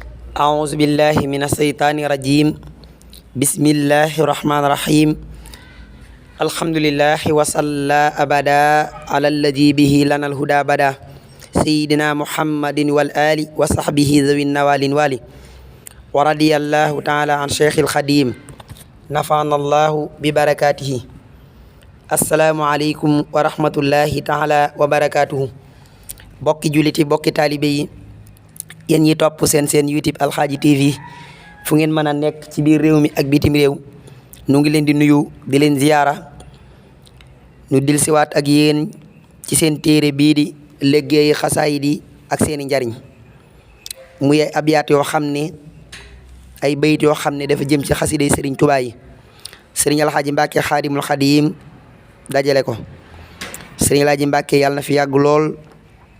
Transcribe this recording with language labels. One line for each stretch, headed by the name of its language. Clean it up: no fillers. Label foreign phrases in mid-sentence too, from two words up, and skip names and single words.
Arabic: أعوذ بالله من الشيطان الرجيم بسم الله الرحمن الرحيم الحمد لله وصلى أبدا على الذي به لنا الهدى بدا سيدنا محمد والآل وصحبه ذوي النوال والي ورضي الله تعالى عن شيخ الخديم نفعنا الله ببركاته السلام عليكم ورحمة الله تعالى وبركاته
Wolof: bokki juliti bokki taalibe yi yéen ñi topp seen YouTube Alxaaji TV fu ngeen mën a nekk ci biir réew mi ak bitim réew nu ngi leen di nuyu di leen ziyaara nu dil siwaat ak yéen ci seen téere bii di liggéey xasaayid yi ak seeni njariñ muy ay abyaat yoo xam ne ay bayit yoo xam ne dafa jëm ci xasiday Sëriñ Tuubaa yi Sëriñ Alxaaji Mbàkke Xaadimul Xadiim dajale ko Sëriñ Alxaaji Mbàkke yàlla na fi yàgg lool te